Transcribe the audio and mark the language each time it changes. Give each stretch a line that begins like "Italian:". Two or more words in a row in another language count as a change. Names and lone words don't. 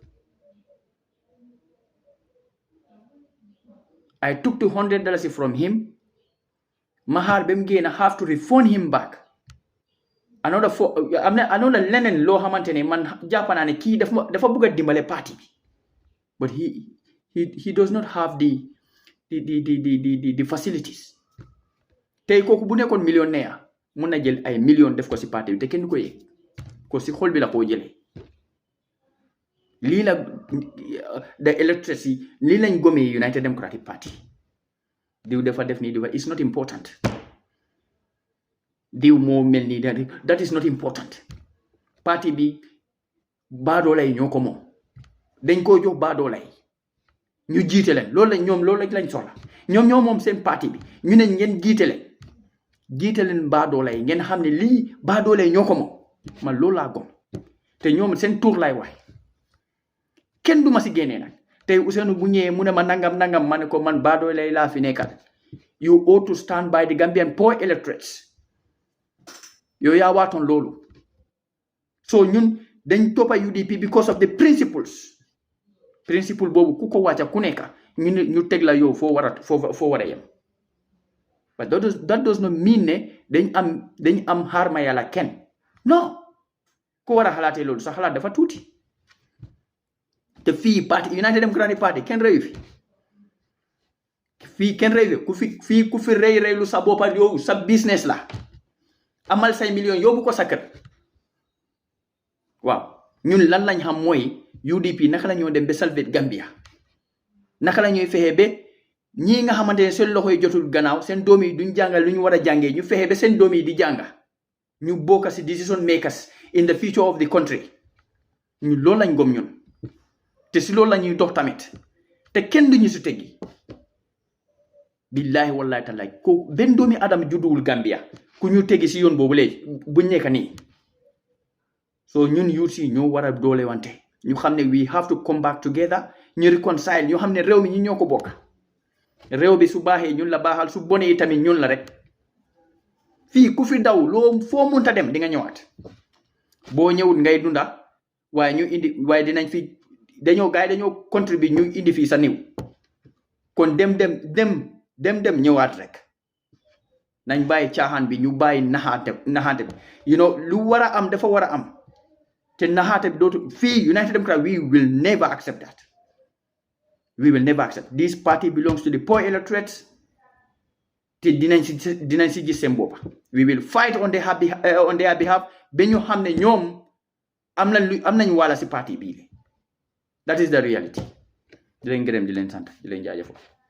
English: I took $200 from him
Wolof: mahar ba mu génn
English: have to refund him back
Wolof: another leneen loo xamante ne man jàpp naa ne kii dafa bëgg a dimbale parti bi
English: but he does not have the facilities
Wolof: tey kooku bu nekkoon millionnaire mun na jël ay million def ko si parti bi te kenn du ko yëg ko si xol bi la koo jëlee lii la
English: the electors
Wolof: yi lii lañ gomee United Democratic Party diw dafa def nii
English: it's not important
Wolof: diw moo mel nii
English: that is not important
Wolof: parti bi baadoola yi ñoo ko moom dañ koo jox baadoola yi ñu jiite leen loolu lañ soxla ñoom ñoo moom seen parti bi ñu ne ngeen jiite leen baadoola yi ngeen xam ne lii baadoola yi ñoo ko moom man loolu laa gom te ñoom seen tur lay wax kenn du ma si génnee nag tey Ousseynou bu ñëwee mu ne ma nangam ma ne ko man baadoola yi laa fi nekkal
English: you ought to stand by the Gambian poor electorates
Wolof: yow yaa waatoon loolu so ñun dañ toppa UDP
English: because of the principle
Wolof: boobu ku ko wàcca ku nekk ñu teg la yow foo war a yem
English: but that does not mean
Wolof: ne dañ am xaar ma yàlla kenn non ku war a xalaatee loolu sa xalaat dafa tuuti te fii parti United Democratic Party kenn reyu fii kenn reyu ku fi reylu sa boppa yow sa business la amal say million yóbbu ko sa kër waaw ñun lan lañ xam mooy UDP naka la ñoo dem ba salvate Gambia naka la ñuy fexe ba ñii nga xamante ne seen loxo yi jotul gannaaw seen doom yi duñ jàngal lu ñu war a jàngee ñu fexe ba seen doom yi di jànga ñu bokk si
English: decision makers in the future of the country
Wolof: ñun loolu lañ gom ñun te si loolu la ñuy dox tamit te kenn duñu si teggi
Arabic: billahi wallahi
Wolof: taala ko benn doomi adam judduwul Gambia ku ñu teggi si yoon boobu léegi buñ nekk nii so ñun youth yi ñoo war a doole wante ñu xam ne
English: we have to come back together
Wolof: ñu reconcile ñu xam ne réew mi ñi ñoo ko bokk réew bi su baaxee ñun la baaxal su bonee tamit ñun la rek fii ku fi daw loo foo munta dem di nga ñëwaat boo ñëwut ngay dunda waaye dinañ fi dañoo contribuer ñu indi fii sa niw kon dem ñëwaat rek nañ bàyyi caaxaan bi ñu bàyyi naxaate bi lu war a am dafa war a am te naxaate bi dootu fii United Democrat
English: we will never accept that we will never accept this party belongs to the poor electorates
Wolof: te dinañ si gis seen boppa
English: we will fight on their behalf
Wolof: ba ñu xam ne ñoom am nañ wàlla si parti bii
English: that is the reality
Wolof: di leen gërëm di leen sant di leen jaajëfal